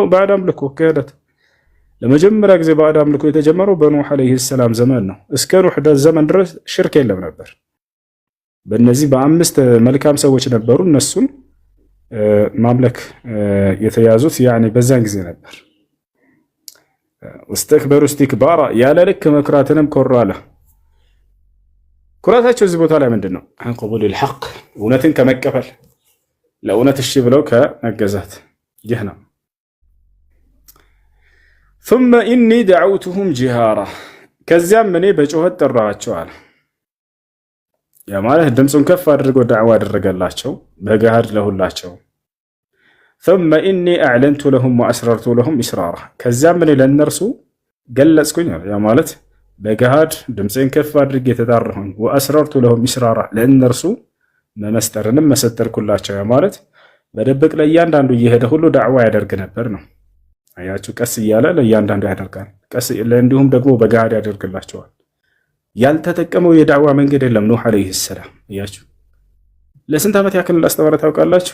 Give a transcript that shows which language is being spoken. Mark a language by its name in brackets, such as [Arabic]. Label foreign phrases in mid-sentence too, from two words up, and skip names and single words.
[Amharic] ባዕድ አምልኮ ክህደት። ለመጀመሪያ ጊዜ ባዕድ አምልኮ የተጀመረው በኑሕ [Arabic] عليه السلام [Amharic] ዘመን ነው። እስከ ኑሕ ዘመን ድረስ ሽርክ የለም ነበር። በእነዚህ በአምስት መልካም ሰዎች ነበሩ። እነሱን ማምለክ የተያዙት በዛን ጊዜ ነበር። [Arabic] واستكبروا استكبارا፣ [Amharic] ያለ ልክ መኩራትንም ኮሩ አለ። ኩራታቸው እዚህ ቦታ ላይ ምንድን ነው? [Arabic] عن قبول الحق፣ [Amharic] እውነትን ከመቀበል ለእውነት እሺ ብለው ከመገዛት። ይህ ነው። [Arabic] ثم إني دعوتهم جهارا፣ [Amharic] ከዚያም እኔ በጩኸት ጠራኋቸው አለ። ያ ማለት ድምፁን ከፍ አድርጎ ዳዕዋ አደረገላቸው በገሃድ ለሁላቸው። [Arabic] ثم إني أعلنت لهم وأسررت لهم إسرارا፣ [Amharic] ከዚያም እኔ ለእነርሱ ገለጽኩኝ አለ። ያ ማለት በገሃድ ድምፄን ከፍ አድርጌ የተጣራሁኝ፣ [Arabic] وأسررت لهم إسرارا፣ [Amharic] ለእነርሱ መመስጠርንም መሰጠርኩላቸው። ያ ማለት በደብቅ ለእያንዳንዱ እየሄደ ሁሉ ዳዕዋ ያደርግ ነበር ነው። አያችሁ፣ ቀስ እያለ ለእያንዳንዱ ያደርጋል። እንዲሁም ደግሞ በገሃድ ያደርግላቸዋል። ያልተጠቀመው የዳዕዋ መንገድ የለም ኑሕ [Arabic] عليه السلام። [Amharic] አያችሁ፣ ለስንት ዓመት ያክል እንዳስተማረ ታውቃላችሁ?